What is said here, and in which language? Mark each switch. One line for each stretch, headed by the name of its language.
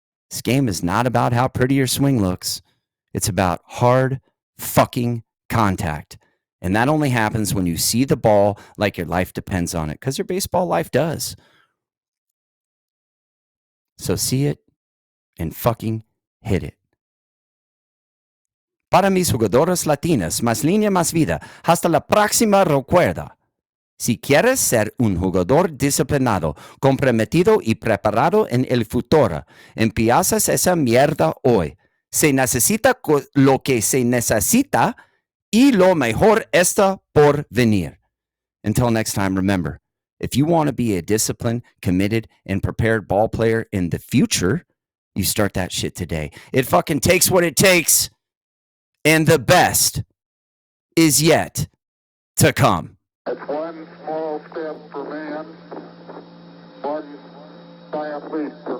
English: This game is not about how pretty your swing looks. It's about hard fucking contact. And that only happens when you see the ball like your life depends on it, because your baseball life does. So see it and fucking hit it.
Spanish: Para mis jugadoras latinas, más línea, más vida. Hasta la próxima, recuerda. Si quieres ser un jugador disciplinado, comprometido y preparado en el futuro, empiezas esa mierda hoy. Se necesita lo que se necesita y lo mejor está por venir.
English: Until next time, remember, if you want to be a disciplined, committed, and prepared ball player in the future, you start that shit today. It fucking takes what it takes, and the best is yet to come. It's one small step for man, one giant leap